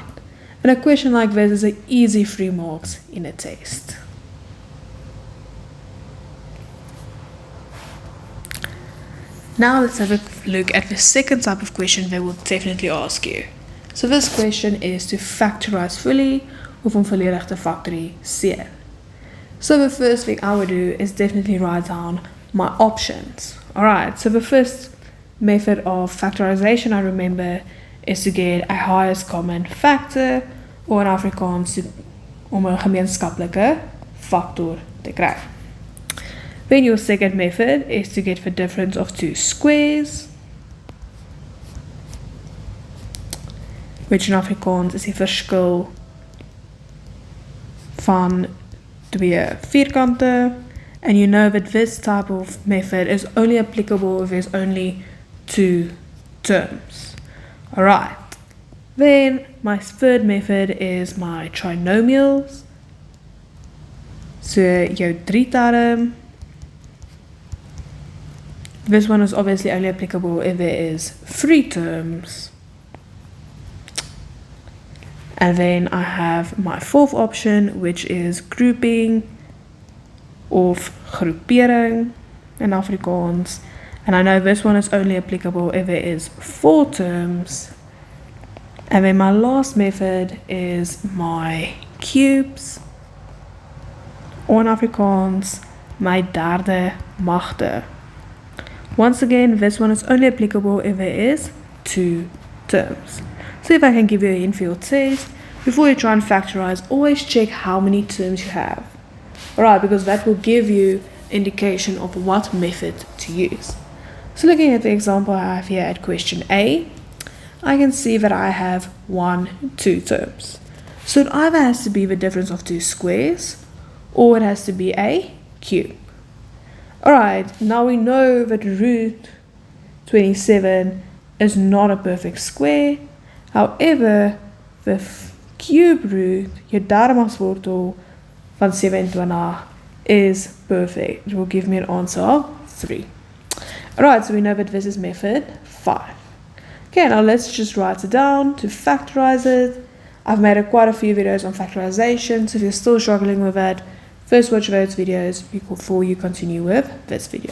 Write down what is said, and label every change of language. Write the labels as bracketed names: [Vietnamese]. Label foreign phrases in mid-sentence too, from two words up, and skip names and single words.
[English] And a question like this is an easy 3 marks in a test. Now let's have a look at the second type of question they will definitely ask you. So this question is to factorize fully of [Afrikaans] om volledig te factoriseren. [English] So the first thing I would do is definitely write down my options. Alright, so the first method of factorization I remember is to get a highest common factor, or in Afrikaans [Afrikaans] om 'n gemeenskaplike factor te kry. [English] Then your second method is to get the difference of two squares, which in Afrikaans is [Afrikaans] die verskil van twee vierkante, [English] and you know that this type of method is only applicable if there's only 2 terms. Alright, then my third method is my trinomials. [Afrikaans] So jou 3-term. [English] This one is obviously only applicable if there is 3 terms. And then I have my fourth option, which is grouping [Afrikaans] of groepering [English] in Afrikaans. And I know this one is only applicable if there is 4 terms. And then my last method is my cubes, or in Afrikaans, my [Afrikaans] derde magte. [English] Once again, this one is only applicable if there is 2 terms. So if I can give you a hint for your test, before you try and factorize, always check how many terms you have. Alright, because that will give you indication of what method to use. So looking at the example I have here at question A, I can see that I have 2 terms. So it either has to be the difference of 2 squares, or it has to be a cube. Alright, now we know that root 27 is not a perfect square. However, the cube root, [Afrikaans] jou derde van 27 is perfect. [English] It will give me an answer of 3. Alright, so we know that this is method 5. Okay, now let's just write it down to factorize it. I've made quite a few videos on factorization, so if you're still struggling with that, first watch those videos before you continue with this video.